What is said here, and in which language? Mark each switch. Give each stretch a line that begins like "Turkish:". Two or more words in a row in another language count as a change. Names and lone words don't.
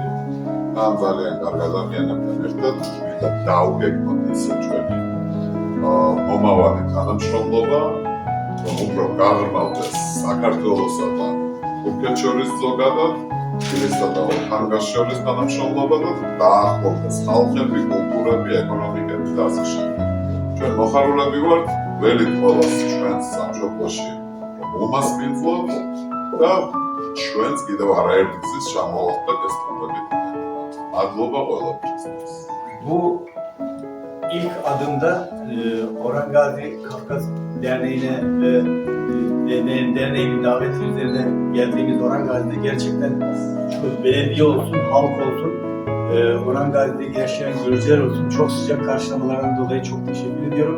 Georgian: ამ ძალიან კარგ ადამიანებთან ერთად დავგეგმოთ ისე ჩვენი მომავალი თანამშრომლობა, რომ უფრო გაღრმავდეს საქართველოსა და თურქეთს შორის ზოგადად, თბილისსა და ორანგაზს შორის თანამშრომლობა და დაახლოვდეს ხალხები, კულტურები, ეკონომიკები და ასე შემდეგ. ჩვენ მოხარულები ვართ ველით ყველას ჩვენს სამშობლოში, რომ უმასპინძლოთ და ჩვენს კიდევ არაერთგზის ჩამოვახდეთ ეს პრობლემები.
Turkish: Mağluba olabilirsiniz. Bu ilk adımda Orangazi Kafkas Derneği'ne ve derneğinin daveti üzerine geldiğimiz Orangazi'de gerçekten çok belediye olsun, halk olsun, Orangazi'de yaşayan Gürcüler olsun çok sıcak karşılamalarından dolayı çok teşekkür ediyorum.